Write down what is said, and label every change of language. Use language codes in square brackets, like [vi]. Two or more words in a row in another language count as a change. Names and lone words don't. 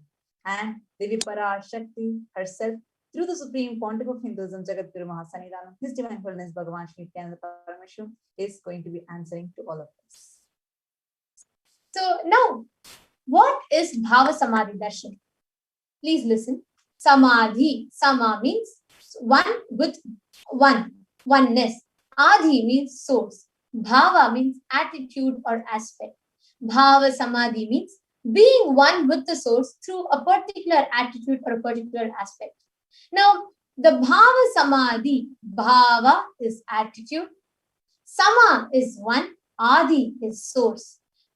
[en] And Devi Parashakti herself, through the Supreme Pontiff of Hinduism, Jagadguru Mahasannidhanam, His Divine Holiness Bhagavan Shri Nithyananda Paramashivam, is going to be answering to all of us. So now, what is [sa] Bhava Samadhi Darshan? [en] Please listen. Samadhi. Sama means one with one, oneness. Adhi means source. Bhava means attitude or aspect. [sa] Bhava Samadhi [en] means being one with the source through a particular attitude or a particular aspect. Now, the [sa] Bhava Samadhi, Bhava [en] is attitude, Sama is one, Adi is source.